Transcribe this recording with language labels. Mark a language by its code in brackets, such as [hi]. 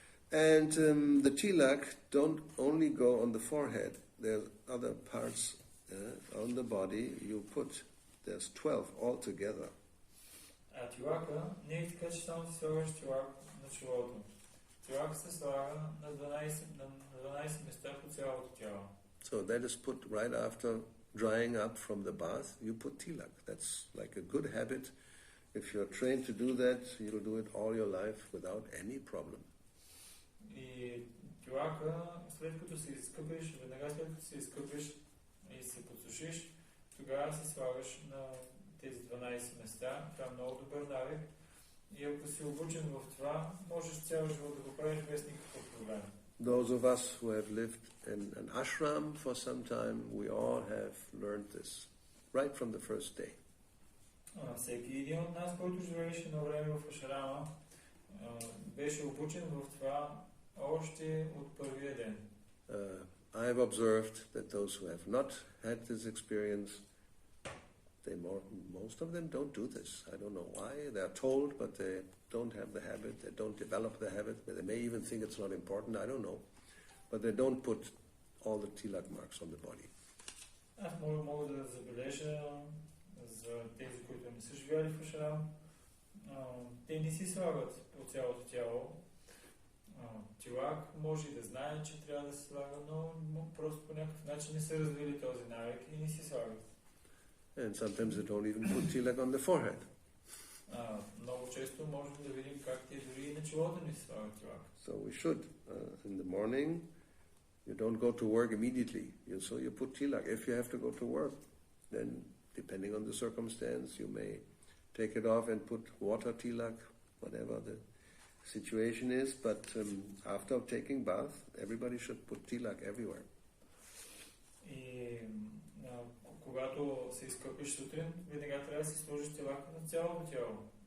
[en] And the tilak don't only go on the forehead. There's other parts on the body you put. There's 12 altogether. [bg] А тилака не е така, че само си слагаш тилак на челото. Тилак се слага на 12 места по цялото тяло. [en] So that is put right after drying up from the bath. You put tilak. That's like a good habit. If you're trained to do that, you'll do it all your life without any problem. [bg] И тилака, след като се изкъпиш, веднага след като се изкъпиш и се подсушиш, тогава се слагаш на тези 12 места. Това е много добър навик. И ако си обучен в това, можеш цял живот да го правиш без никакъв проблем. [en] Those of us who have lived in an ashram for some time, we all have learned this right from the first day. [bg] Всеки един от нас, който живееше на време в ашрама, беше обучен в това още от първия ден. [en] I have observed that those who have not had this experience, most of them don't do this. I don't know why. They are told, but they don't have the habit. They don't develop the habit. They may even think it's not important. I don't know. But they don't put all the tilak marks on the body. [bg] Аз мога да забележа за тези, които не са живяли в ашрам. Те не си слагат по цялото тяло тилак. Може и да знаят, че трябва да се слага, но просто по някакъв начин не са развили този навик и не си слагат. [en] And sometimes they don't even put tilak on the forehead. [bg] Много често можем да видим как те дори и на челото ни слагат тилак. [en] So we should. In the morning, you don't go to work immediately. So you put tilak. If you have to go to work, then depending on the circumstance, you may take it off and put water tilak, whatever the situation is. But after taking bath, everybody should put tilak everywhere. [bg] И когато се изкъпиш сутрин, веднага трябва да си сложиш тилак на цялото тяло.